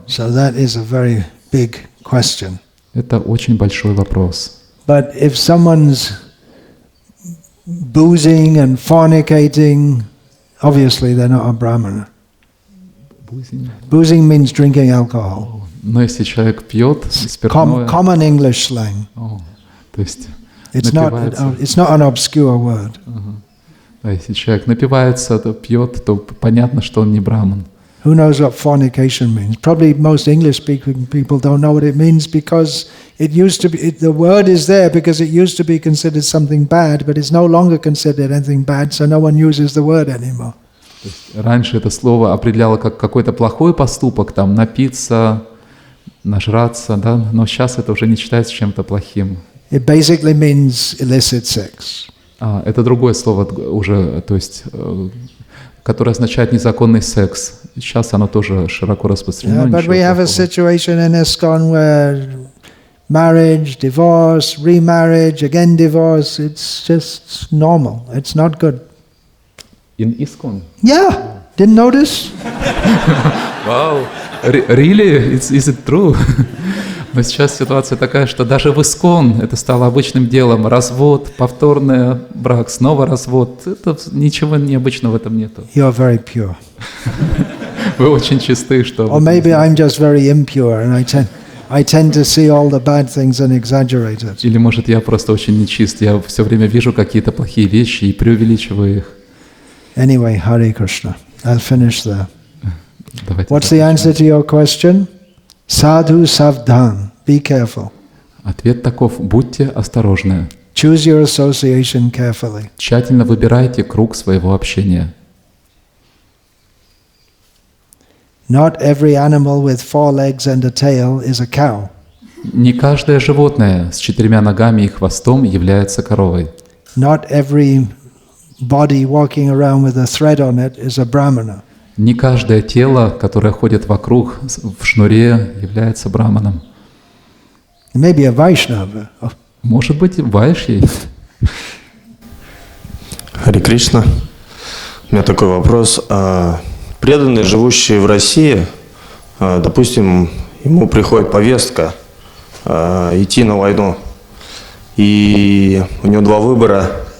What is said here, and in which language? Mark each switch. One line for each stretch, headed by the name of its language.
English: So that is a very big question.
Russian: Это очень большой вопрос.
English: But if someone's boozing and fornicating, obviously they're not a Brahmana. Boozing means drinking alcohol.
Russian: Но если человек пьет спиртное,
English: Common English slang.
Russian: то есть
English: It's
Russian: напивается.
English: not an obscure word.
Russian: Да, если человек напивается, то пьет, то понятно, что он не браман.
English: Who knows what fornication means? Probably most English-speaking people don't know what it means because it used to be, the word is there because it used to be considered something bad, but it's no longer considered anything bad, so no one uses the word anymore.
Russian: Раньше это слово определяло как какой-то плохой поступок, там, напиться, нажраться, да, но сейчас это уже не считается чем-то плохим.
English: It basically means illicit sex.
Russian: Это другое слово уже, то есть, которое означает незаконный секс. Сейчас оно тоже широко распространено.
English: But we have a situation in ISKCON where marriage, divorce, remarriage, again divorce, it's just normal. It's not good. In ISKCON? Yeah, didn't notice? Wow, really? Is it true?
Russian: Но сейчас ситуация такая, что даже в ISKCON это стало обычным делом. Развод, повторный брак, снова развод. Это ничего необычного в этом нету.
English: You're very pure.
Russian: Вы очень чисты, что...
English: Or maybe I'm just very impure and I tend to see all the bad things and exaggerate it.
Russian: Или, может, я просто очень нечист. Я все время вижу какие-то плохие вещи и преувеличиваю их.
English: Anyway, Hare Krishna. I'll finish there.
Russian: Давайте
English: What's the answer to your question?
Hindi: Sadhu savdhan.
English: Be careful.
Russian: Ответ таков: будьте осторожны.
English: Choose your association carefully.
Russian: Тщательно выбирайте круг своего общения.
English: Not every animal with 4 legs and a tail is a cow.
Russian: Не каждое животное с 4 ногами и хвостом является коровой.
English: Not every body walking around with a thread on it is a brahmana.
Russian: Не каждое тело, которое ходит вокруг в шнуре, является браманом.
English: Maybe a Vaishnava. Oh.
Russian: Может быть, вайши. Харе Кришна. У меня такой вопрос. Преданные, живущие в России, допустим, ему приходит повестка идти на войну, и у него 2 выбора.